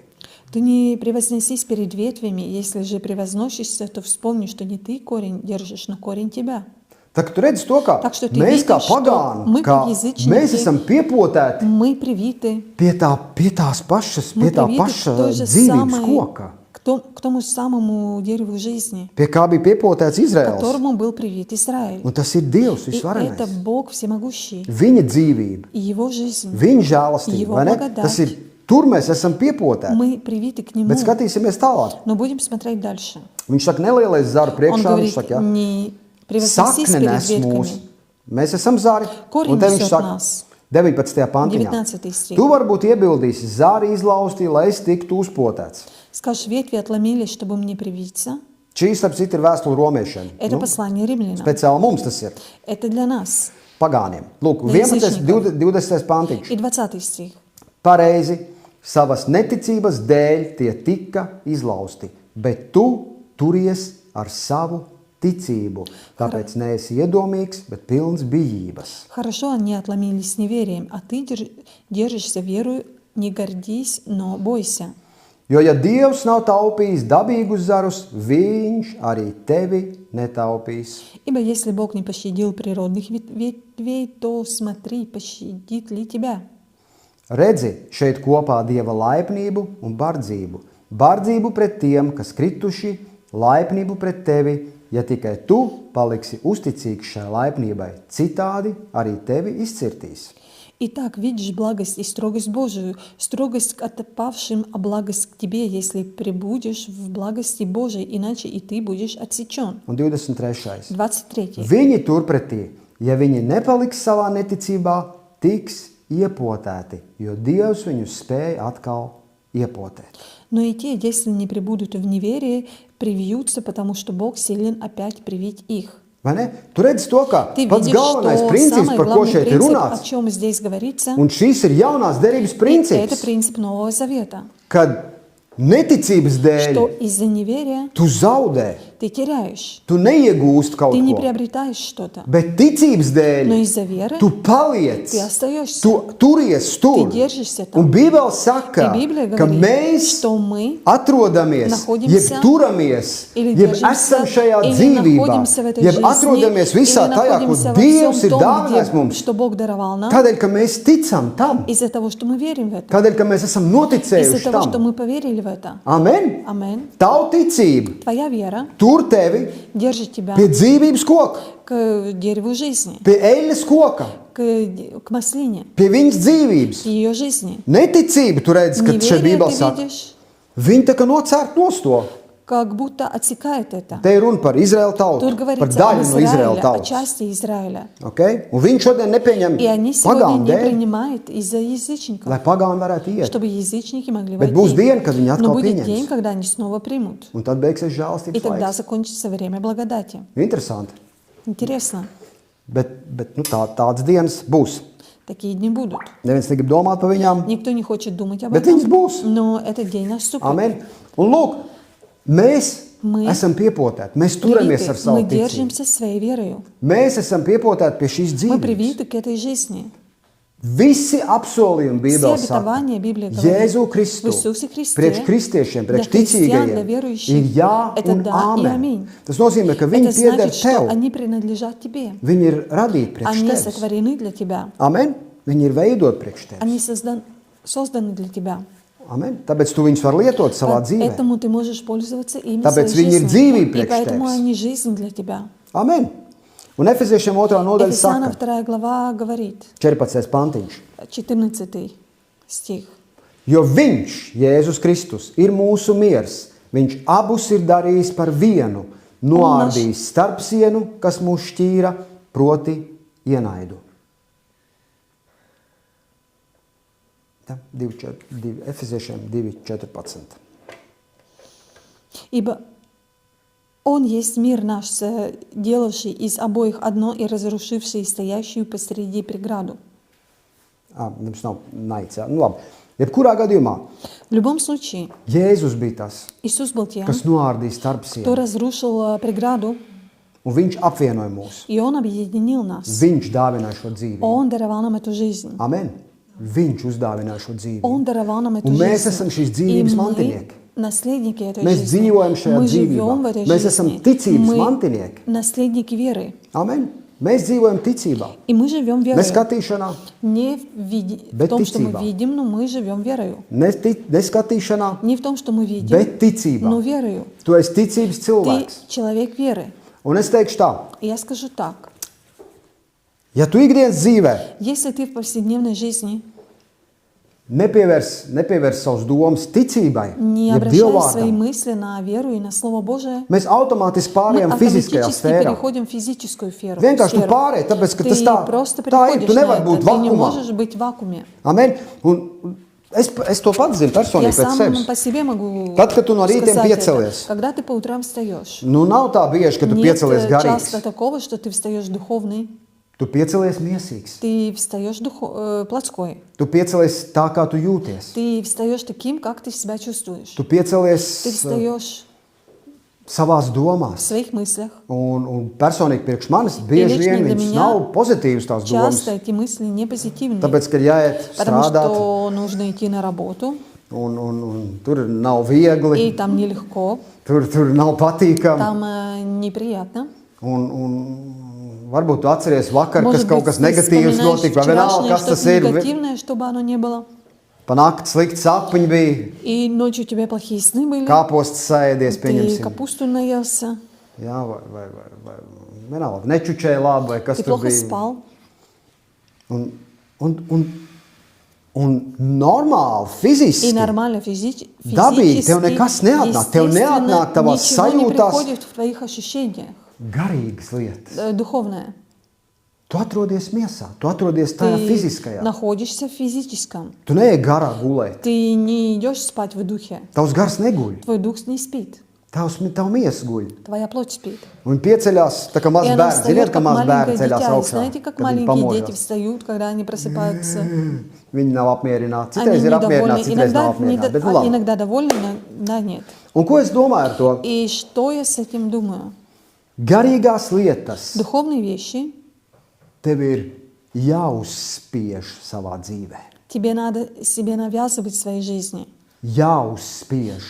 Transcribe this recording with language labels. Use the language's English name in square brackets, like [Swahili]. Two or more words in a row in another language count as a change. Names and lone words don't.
[Russian] Ты не превозносись перед ветвями, если же превозносишься, то вспомни, что не ты корень держишь, но корень тебя. [Latvian] Так tu redzi to, ka [Russian] Так что ты [Latvian] mēs kā [Russian] видишь, что [Latvian] pagāni, [Russian] мы, [Latvian] ka [Russian] как язычники, [Latvian] mēs esam piepotēti [Russian] Мы привиты, [Latvian] pie tās pašas, [Russian] мы [Latvian] pie tā [Russian] привиты [Latvian] paša [Russian] к той же [Latvian] dzīvības [Russian] самой, [Latvian] koka, [Russian] к тому самому дереву жизни, [Latvian] pie kā bija piepotēts [Russian] к [Latvian] Izraels. [Russian] которому был привит Израиль. [Latvian] Un tas ir Dievs [Russian] И это [Latvian] visvarenais. [Russian] Бог всемогущий, [Latvian] Viņa dzīvība, [Russian] и Его жизнь. [Latvian] viņa žēlastība, [Russian] Его [Latvian] vai ne? [Russian] благодать. [Latvian] Tas ir, tur mēs esam piepotēti. [Russian] Мы привиты к Нему, [Latvian] Bet skatīsimies tālāk. [Russian] но будем смотреть дальше. [Latvian] Viņš saka, nelielais zaru [Russian] Он [Latvian] priekšā, [Russian] говорит, [Latvian] viņš saka, jā, [Russian] не превозносись [Latvian] sakne [Russian] перед [Latvian] nes mūs. [Russian] ветками. [Latvian] Mēs esam zari. [Russian] Korņi [Latvian] Un te viņš [Russian] nesot [Latvian] saka, [Russian] nás. [Latvian] 19. pantiņā. [Russian] 19. стих. [Latvian] Tu varbūt iebildīsi, zari izlaustīja, lai es tiktu uzpotēts. [Russian] Скажешь, ветви отломились, чтобы мне привиться. [Latvian] Šī, starp citu, ir vēstule romiešiem. [Russian] Это послание римлянам. [Latvian] Speciāli mums tas ir. [Russian] Это для нас. [Latvian] Pagāniem. Lūk, [Russian] Для [Latvian] 11. [Russian] язычников. [Latvian] 20. pantiņš. [Russian] И 20 стих. [Latvian] Pareizi, savas neticības dēļ tie tika izlausti, bet tu turies ar savu ticību. Tāpēc neesi iedomīgs, bet pilns bijības. [Russian] Хорошо, они отломились неверием, а ты держишься верою, не гордись, но бойся. [Latvian] Jo, ja Dievs nav taupījis dabīgus zarus, viņš arī tevi netaupīs. [Russian] Ибо если Бог не пощадил природных ветвей, то смотри, пощадит ли тебя. [Latvian] Redzi šeit kopā Dieva laipnību un bardzību. Bardzību pret tiem, kas krituši, laipnību pret tevi, ja tikai tu paliksi uzticīgs šai laipnībai. Citādi arī tevi izcirtīs. [Russian] Итак, видишь благость и строгость Божию, строгость к отпавшим, а благость к тебе, если пребудешь в благости Божией, иначе и ты будешь отсечен. [Latvian] Un 23. [Russian] 23. [Latvian] Viņi turpretī, ja viņi nepaliks savā neticībā, tiks iepotēti, jo Dievs viņus spēja atkal iepotēt. [Russian] Но и те, если не пребудут в неверии, привьются, потому что Бог силен опять привить их. [Latvian] Vai ne? Tu redzi to, ka [Russian] Ты [Latvian] pats [Russian] видишь, [Latvian] galvenais [Russian] что [Latvian] princips, [Russian] самый [Latvian] par ko [Russian] главный [Latvian] šeit ir [Russian] принцип, о [Latvian] runāts, [Russian] чем здесь говорится, [Latvian] un šis ir jaunās derības [Russian] это [Latvian] princips, [Russian] принцип Нового Завета, [Latvian] kad neticības dēļ [Russian] что из-за неверия [Latvian] tu zaudē, [Russian] ты теряешь. [Latvian] Tu neiegūsti kaut [Russian] Ты не [Latvian] ko, [Russian] приобретаешь что-то. [Latvian] bet ticības dēļ [Russian] Но из-за веры [Latvian] tu paliec, [Russian] ты остаешься. [Latvian] tu turies tur. [Russian] Ты держишься [Latvian] Un [Russian] там. [Latvian] Bībele saka, [Russian] И Библия [Latvian] ka [Russian] говорит, [Latvian] mēs [Russian] что мы [Latvian] atrodamies, [Russian] находимся [Latvian] jeb turamies, [Russian] или [Latvian] jeb [Russian] держимся, [Latvian] esam šajā [Russian] или [Latvian] dzīvībā, [Russian] находимся в этой [Latvian] jeb [Russian] жизни, [Latvian] atrodamies visā [Russian] или [Latvian] tajā, ko [Russian] находимся во [Latvian] Dievs [Russian] всем [Latvian] ir [Russian] том, [Latvian] dāvinājis mums. [Russian] что Бог даровал нам, [Latvian] Tādēļ, ka mēs ticam tam, [Russian] из-за того, что мы верим в это, [Latvian] tādēļ, ka mēs esam [Russian] из-за [Latvian] noticējuši [Russian] того, что [Latvian] tam. [Russian] мы поверили в это. [Latvian] Amen. [Russian] Аминь. [Latvian] Tavu ticība [Russian] Твоя вера [Latvian] tur tevi [Russian] держит тебя [Latvian] pie dzīvības koka, [Russian] к дереву жизни, [Latvian] pie eļļas koka, [Russian] к маслине, [Latvian] pie viņas dzīvības. [Russian] к ее жизни. [Latvian] Neticība, tu redzi, ka šeit [Russian] Неверие [Latvian] Bībelē [Russian] ты [Latvian] saka, [Russian] видишь, [Latvian] viņi tā kā nocērt nost to. [Russian] как будто отсекает это. [Latvian] Te ir runa par Izraēlu tautu, [Russian] Тут [Latvian] par [Russian] говорится об [Latvian] daļu no Izraēlu [Russian] Израиле, о [Latvian] tautas. [Russian] части Израиля. [Latvian] Okay? Un viņš šodien nepieņem [Russian] И они сегодня [Latvian] pagānu [Russian] не [Latvian] dēļ, [Russian] принимают из-за язычников, [Latvian] lai pagāni varētu iet. [Russian] чтобы язычники могли [Latvian] Bet būs [Russian] войти. [Latvian] diena, kad viņi [Russian] Но [Latvian] atkal [Russian] будет день, [Latvian] pieņems. [Russian] когда они снова примут. [Latvian] Un tad beigsies [Russian] И [Latvian] žēlastības [Russian] тогда [Latvian] laiks. [Russian] закончится время благодати. [Latvian] Interesanti. [Russian] Интересно. [Latvian] Bet nu, tādas dienas būs. [Russian] Такие дни будут. [Latvian] Neviens negrib domāt par viņām, [Russian] Никто не хочет думать об [Latvian] bet [Russian] этом, [Latvian] viņas būs. [Russian] но этот день наступит. [Latvian] Amen. Un lūk, mēs [Russian] Мы [Latvian] esam piepotēti. Mēs turamies [Russian] Привиты, [Latvian] ar savu [Russian] мы [Latvian] ticību. [Russian] держимся своей верою. [Latvian] Mēs esam piepotēti pie šīs [Russian] Мы [Latvian] dzīvības. [Russian] привиты к этой жизни. [Latvian] Visi apsolījumi [Russian] Все [Latvian] Bībelē saka, [Russian] обетования Библия говорит [Latvian] Jēzu [Russian] в [Latvian] Kristu, [Russian] Иисусе Христе [Latvian] priekš kristiešiem, [Russian] для [Latvian] priekš [Russian] христиан, для [Latvian] ticīgajiem, [Russian] верующих. [Latvian] ir jā [Russian] Это [Latvian] un [Russian] да и [Latvian] āmen. [Russian] аминь. [Latvian] Tas nozīmē, ka viņi [Russian] Это [Latvian] pieder [Russian] значит, что [Latvian] tev. [Russian] они принадлежат тебе. [Latvian] Viņi ir radīti priekš [Russian] Они [Latvian] tevis. [Russian] сотворены для тебя. [Latvian] Amen. Viņi ir veidoti priekš tevis. [Russian] Они созданы для тебя. [Latvian] Amen. Tāpēc tu viņus vari lietot savā dzīvē. [Russian] Поэтому ты можешь пользоваться ими в [Latvian] Tāpēc [Russian] своей [Latvian] viņi ir [Russian] жизни. [Latvian] dzīvība [Russian] И [Latvian] priekš [Russian] поэтому [Latvian] tevis. [Russian] они жизнь для тебя. [Latvian] Amen. Un Efeziešiem 2. nodaļa [Russian] Ефесянам [Latvian] saka, [Russian] 2 глава говорит, [Latvian] 14. pantiņš. [Russian] 14 стих. [Latvian] Jo viņš, Jēzus Kristus, ir mūsu miers. Viņš abus ir darījis par vienu, noārdījis starpsienu, kas mūs šķīra, proti ienaidu. Ja, Efeziešiem 2.14. [Russian] Ибо Он есть мир наш, делавший из обоих одно и разрушивший стоящую посреди преграду. [Latvian] Mums nav naids. Ja? Nu, labi. Jebkurā gadījumā [Russian] В любом случае, [Latvian] Jēzus bija tas, [Russian] Иисус был тем, [Latvian] kas noārdīja [Russian] кто [Latvian] starpsienu. [Russian] разрушил преграду, [Latvian] Un viņš apvienoja mūs. [Russian] и Он объединил нас. [Latvian] Viņš dāvināja šo dzīvību. [Russian] Он даровал нам эту жизнь. [Latvian] Amen. Viņš uzdāvināja šo dzīvību. [Russian] Он даровал нам эту [Latvian] Un mēs [Russian] жизнь. [Latvian] esam šīs [Russian] И [Latvian] dzīvības [Russian] мы [Latvian] mantinieki. [Russian] наследники этой [Latvian] Mēs [Russian] жизни. [Latvian] dzīvojam šajā [Russian] Мы [Latvian] dzīvībā. [Russian] живем в этой [Latvian] Mēs esam [Russian] жизни. [Latvian] ticības [Russian] Мы [Latvian] mantinieki. [Russian] наследники веры. [Latvian] Amen. Mēs dzīvojam ticībā. [Russian] И мы живем [Latvian] Ne [Russian] верой. [Latvian] skatīšanā, [Russian] Не [Latvian] Bet [Russian] в том, что мы [Latvian] ticībā. [Russian] видим, но мы живем верою. [Latvian] ne skatīšanā, [Russian] Не в том, что мы видим, [Latvian] bet ticībā. [Russian] но верою. [Latvian] Tu esi ticības [Russian] Ты [Latvian] cilvēks. [Russian] человек веры. [Latvian] Un es teikšu tā, [Russian] И я скажу так. [Latvian] ja tu ikdienas dzīvē [Russian] Если ты в повседневной жизни [Latvian] nepievērs savus domas ticībai, [Russian] не [Latvian] jeb [Russian] обращаешь свои [Latvian] dievvvārdam, [Russian] мысли на веру и на Слово Божие, [Latvian] mēs automātiski [Russian] мы [Latvian] pārējām fiziskajā [Russian] автоматически [Latvian] sfērā. [Russian] переходим в физическую сферу. [Latvian] Vienkārši tu pārēji, tāpēc, ka tas [Russian] Ты [Latvian] tā, [Russian] просто [Latvian] tā ir. [Russian] переходишь [Latvian] Tu [Russian] на [Latvian] nevari [Russian] это. [Latvian] būt [Russian] Ты не [Latvian] vakumā. [Russian] можешь быть в вакууме. [Latvian] Amen. Un es to pats zinu [Russian] Я [Latvian] personīgi pēc [Russian] сам [Latvian] sevis. [Russian] по себе могу [Latvian] Tad, kad tu no rītiem [Russian] сказать это. [Latvian] piecelies. [Russian] Когда ты по утрам встаешь. [Latvian] Nu, nav tā bieži, ka tu [Russian] Нет [Latvian] piecelies [Russian] часто [Latvian] garīgs. [Russian] такого, что ты встаешь духовный, [Latvian] Tu piecelies miesīgs. [Russian] ты встаешь плотской. [Latvian] Tu piecelies tā, kā tu jūties. [Russian] Ты встаешь таким, как ты себя чувствуешь. [Latvian] Tu piecelies [Russian] Ты встаешь [Latvian] savās [Russian] в [Latvian] domās. [Russian] своих мыслях. [Latvian] Un personīgi priekš manis bieži [Russian] lично [Latvian] vien [Russian] для [Latvian] viņas [Russian] меня [Latvian] nav pozitīvas tās domas. [Russian] Часто эти мысли не позитивные. [Latvian] Tāpēc, ka jāiet [Russian] Потому [Latvian] strādāt, [Russian] что нужно идти на работу, [Latvian] un tur nav viegli, [Russian] и там нелегко, [Latvian] tur nav patīkami. [Russian] там неприятно. [Latvian] Un varbūt tu atceries vakar, kas [Russian] Может [Latvian] kaut [Russian] быть, [Latvian] kas [Russian] ты [Latvian] negatīvs [Russian] вспоминаешь [Latvian] notika, vai vienalga, [Russian] вчерашнее [Latvian] kas tas [Russian] что-то [Latvian] ir. [Russian] негативное, чтобы оно не было. [Latvian] Pa nakti slikti sapņi bija, [Russian] И ночью у тебя плохие сны были, [Latvian] kāposts sēdies, [Russian] ты [Latvian] pieņemsim. [Russian] капусту наелся, [Latvian] Jā, vai vienalga, nečučēja labi, vai kas [Russian] ты [Latvian] tur [Russian] плохо [Latvian] bija. [Russian] спал. [Latvian] Un normāli, [Russian] И [Latvian] fiziski, [Russian] нормально [Latvian] dabīgi, tev nekas neatnāk. Tev neatnāk tavās [Russian] ничего не [Latvian] sajūtās [Russian] приходит в твоих ощущениях, [Latvian] garīgas lietas. [Russian] духовное. [Latvian] Tu atrodies miesā, tu atrodies tajā [Russian] Ты [Latvian] fiziskajā. [Russian] находишься в физическом. [Latvian] Tu neej garā gulēt. [Russian] Ты не идешь спать в духе. [Latvian] Tavs gars neguļ. [Russian] Твой дух не спит. [Latvian] Tavu miesa guļ. [Russian] твоя плоть спит. [Latvian] Un viņi pieceļās, tā kā [Russian] И [Latvian] mazs [Russian] она [Latvian] bērns. [Russian] встает, [Latvian] Ziniet, ka [Russian] как [Latvian] mazs [Russian] маленькое [Latvian] bērns ceļās [Russian] дитя. И [Latvian] augšā, [Russian] знаете, как [Latvian] kad viņi [Russian] маленькие дети [Latvian] pamožas. [Russian] встают, когда они просыпаются. [Latvian] Viņi nav apmierināti. [Russian] Они [Latvian] Citreiz ir [Russian] недовольны. [Latvian] apmierināti, citreiz nav apmierināti. Bet nu labi. [Russian] Иногда довольны, иногда нет. [Latvian] Un ko es domāju ar to? [Russian] И что я с этим думаю? [Latvian] Garīgās lietas [Russian] Духовные вещи [Latvian] tev ir jāuzspiež savā dzīvē. [Russian] тебе надо себе навязывать в своей жизни. [Latvian] Jāuzspiež.